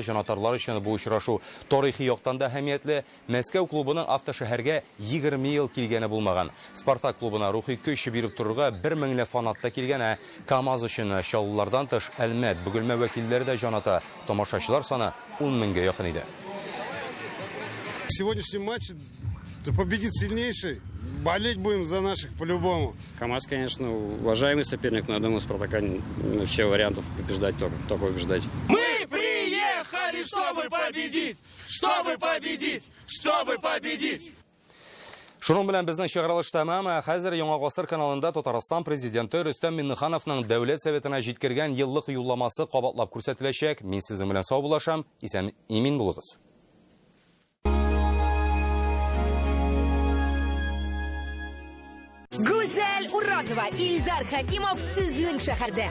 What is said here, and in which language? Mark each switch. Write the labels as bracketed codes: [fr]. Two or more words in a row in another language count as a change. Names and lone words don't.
[tt] Җанатарлар өчен бу очрашу тарихи яктан да әһәмиятле. Мәскәү клубының автошәһәргә 20 ел килгәне булмаган. Спартак клубына рухи көч биреп торырга 1000 фанатта килгән. КамАЗ өчен шауллардан тыш Әлмәт, Бөгелмә вәкилләре дә җаната. Тамашачылар саны 10 меңгә якын иде. [ru] Сегодняшний матч победит сильнейший. Болеть будем за наших по-любому. КамАЗ, конечно, уважаемый соперник, но я думаю, Спартака вообще вариантов побеждать только побеждать. Мы приехали, чтобы победить! Чтобы победить! Чтобы победить! [tt] Шуның белән безнең чыгарылыш тәмам. Хәзер Яңа гасыр каналында Татарстан президенты Рөстәм Миңнехановның Дәүләт Советына җиткергән еллык юлламасы кабатлап күрсәтеләчәк. Мин сезнең белән сау булашам. Исән имин булыгыз. Гүзәл Уразова, Ильдар Хакимов сезнең шәһәрдә.